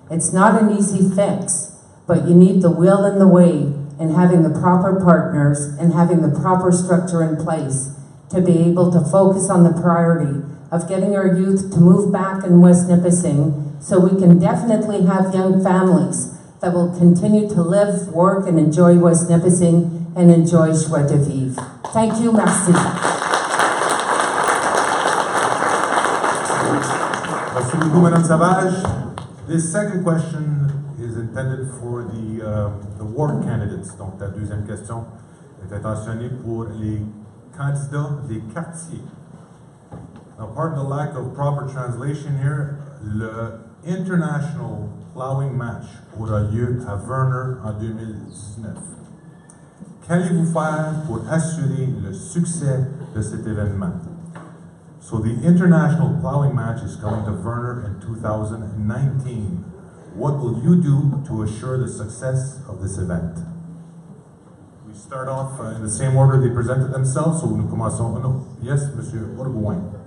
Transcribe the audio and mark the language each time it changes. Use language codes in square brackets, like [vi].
[en] It's not an easy fix, but you need the will and the way, and having the proper partners and having the proper structure in place to be able to focus on the priority of getting our youth to move back in West Nipissing, so we can definitely have young families that will continue to live, work, and enjoy West Nipissing and enjoy joie de vivre. Thank you, merci. [fr] Merci beaucoup, Madame Savage. [en] This second question is intended for the ward candidates. [fr] Donc, la deuxième question est intentionnée pour les candidats des quartiers. [en] Now, pardon the lack of proper translation here, [fr] le International Plowing Match aura lieu à Verner en 2019. Qu'allez-vous faire pour assurer le succès de cet événement? [en] So the International Plowing Match is coming to Verner in 2019. What will you do to assure the success of this event? We start off in the same order they presented themselves, so [fr] nous commençons. [en] No, yes, Monsieur Bourgoin.